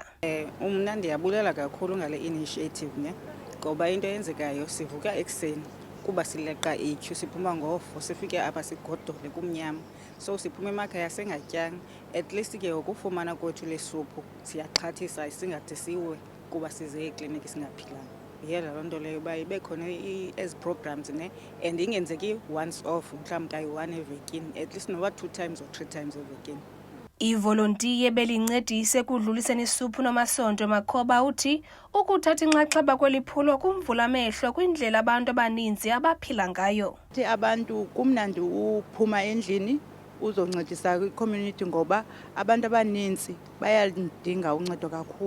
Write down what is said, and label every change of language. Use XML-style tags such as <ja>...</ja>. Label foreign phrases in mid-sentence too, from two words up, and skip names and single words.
<xh>Mna ndiyabulela kakhulu ngale initiative ngoba into eyenzekayo sivuka ekuseni kuba sileqa ithu siphuma ngofo sifike apha sigodole kumnyama, so siphuma emakhaya sengatyanga.</xh> <en>At least</en> <xh>ke ukufumana kwethu lesuphu siyaxhathisa singade siwe kuba size ekliniki singaphilanga. Yela loo nto leyo uba ibe khona ezi</xh> <en>programs and</en> <xh>ingenzeki</xh> <en>once off,</en> <xh>mhlawumbi kayi-1 evekini,</xh> <en>at least noba 2 times or 3 times evekini.</en> <xh>Ivolontiye belincedise ekudluliseni isuphu nomasonto Makhoba uthi ukuthatha inxaxheba kweliphulo kumvula amehlo kwindlela abantu abaninzi abaphila ngayo. Abantu kumnandi uphuma endlini uzoncedisa kwi-community ngoba abantu abaninzi bayalidinga uncedo kakhulu.</xh>